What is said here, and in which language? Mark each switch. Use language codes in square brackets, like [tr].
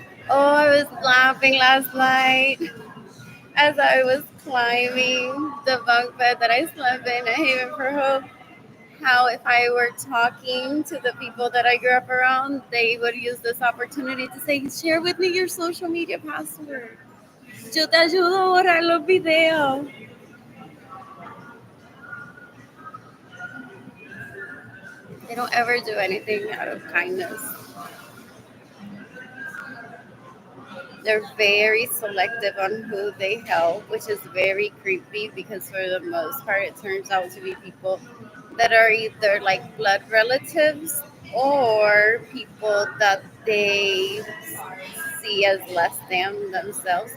[en] Oh, I was laughing last night as I was climbing the bunk bed that I slept in at Haven for Hope. How if I were talking to the people that I grew up around, they would use this opportunity to say, share with me your social media password. [es] Yo te ayudo a borrar los videos. [en] They don't ever do anything out of kindness. They're very selective on who they help, which is very creepy because for the most part, it turns out to be people that are either like blood relatives or people that they see as less than themselves.